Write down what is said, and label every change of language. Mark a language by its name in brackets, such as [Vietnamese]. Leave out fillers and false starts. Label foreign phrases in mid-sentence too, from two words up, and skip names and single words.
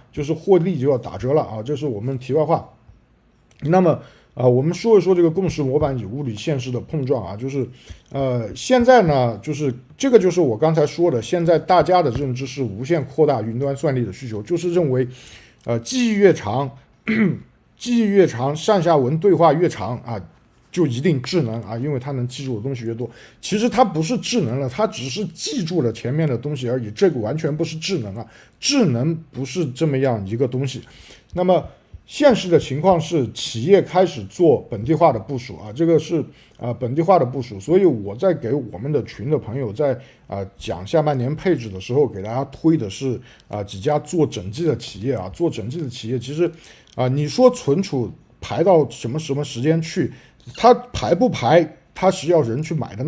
[Chinese] 就是獲利就要打折了啊，這是我們題外話。那麼我們說一說這個共識模板與物理現實的碰撞啊，就是現在呢，就是這個就是我剛才說的，現在大家的認知是無限擴大雲端算力的需求，就是認為記憶越長，上下文對話越長啊，就一定智能啊，因為它能記住的東西越多。其實它不是智能了，它只是記住了前面的東西而已，這個完全不是智能啊，智能不是這麼樣一個東西。那麼現實的情況是，企業開始做本地化的部署啊，這個是本地化的部署。所以我在給我們的群的朋友在講下半年配置的時候，給大家推的是幾家做整機的企業啊，做整機的企業其實你說存儲排到什麼時間去，它排不排，它是要人去買的。